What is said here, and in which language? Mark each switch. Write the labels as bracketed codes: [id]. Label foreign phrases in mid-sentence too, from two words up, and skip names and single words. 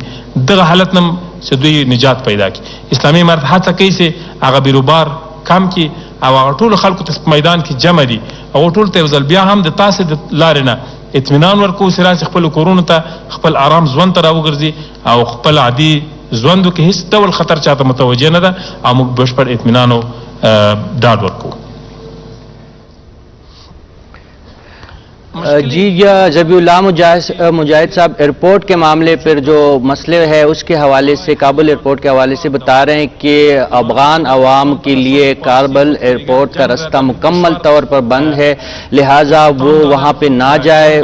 [ps] دغه حالت نه چې دوی نجات پیدا کړي. اسلامي امارت هڅه کوي چې هغه بیروبار کم کړي او هغه ټولو خلکو ته په میدان کې جمع دي او ټول ته یو ځل بیا هم د تاسې د لارې نه اطمینان ورکوو چې راسي خپلو کورونو ته خپل آرام ژوند ته راوګرځي او خپل عادي ژوند وکړي. هېڅ ډول خطر چاته متوجه نه ده او موږ بشپړ اطمینان او ډاډ ورکوو. [ur] جی ذبیح اللہ مجاہد صاحب ایئرپورٹ کے معاملے پر جو مسئلے ہے اس کے حوالے سے کابل ایئرپورٹ کے حوالے سے بتا رہے ہیں کہ افغان عوام کے لیے کابل ایئرپورٹ کا راستہ مکمل طور پر بند ہے، لہٰذا وہ وہاں پہ نہ جائے.